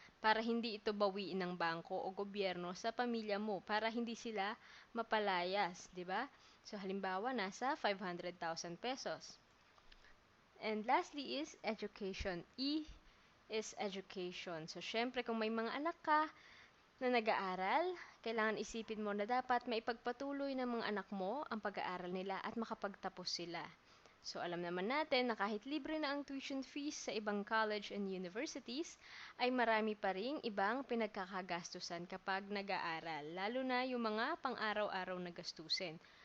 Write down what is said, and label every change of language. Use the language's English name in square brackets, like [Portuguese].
[Filipino] Para hindi ito bawiin ng bangko o gobyerno sa pamilya mo, para hindi sila mapalayas, di ba? So, halimbawa, nasa 500,000 pesos. [English] And lastly is education. E is education. [Filipino] So, syempre, kung may mga anak ka na nag-aaral, kailangan isipin mo na dapat maipagpatuloy ng mga anak mo ang pag-aaral nila at makapagtapos sila. So, alam naman natin na kahit libre na ang tuition fees sa ibang college and universities, ay marami pa ring ibang pinagkakagastusan kapag nag-aaral, lalo na yung mga pang-araw-araw na gastusin.